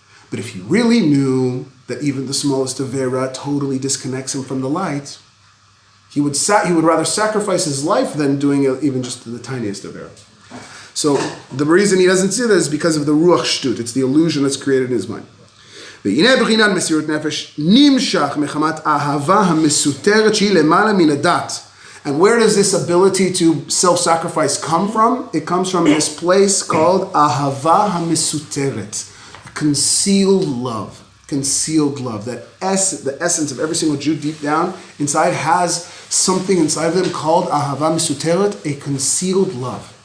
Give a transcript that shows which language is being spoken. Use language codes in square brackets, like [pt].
[en] But if he really knew that even the smallest avera totally disconnects him from the light, he would rather sacrifice his life than doing even just the tiniest avera. So the reason he doesn't see that is because of the Ruach Shtut. It's the illusion that's created in his mind. [he] והנה בחינת מסירות נפש נמשך מחמת אהבה המסותרת שהיא למעלה מן הדת. [en] And where does this ability to self-sacrifice come from? It comes from this place called ahava hamesuteret, concealed love. Concealed love. That the essence of every single Jew deep down inside has something inside of them called ahava mesuteret, a concealed love.